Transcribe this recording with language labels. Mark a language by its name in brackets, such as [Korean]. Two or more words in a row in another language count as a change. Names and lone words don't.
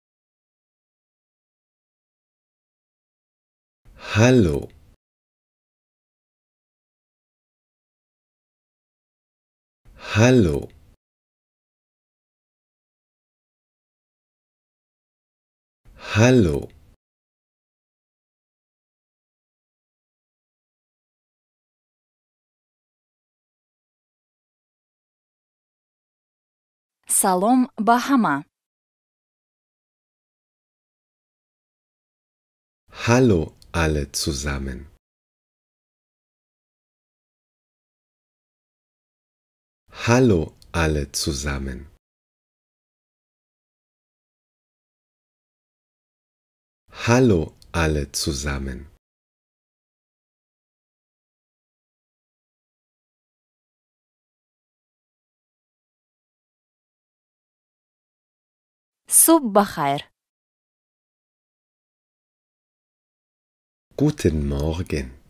[German] Hallo. Hallo. Hallo. [Persian] سلام به همه. [German] Hallo alle zusammen. Hallo alle zusammen. Hallo alle zusammen. [Persian] صبح بخیر. [German] Guten Morgen.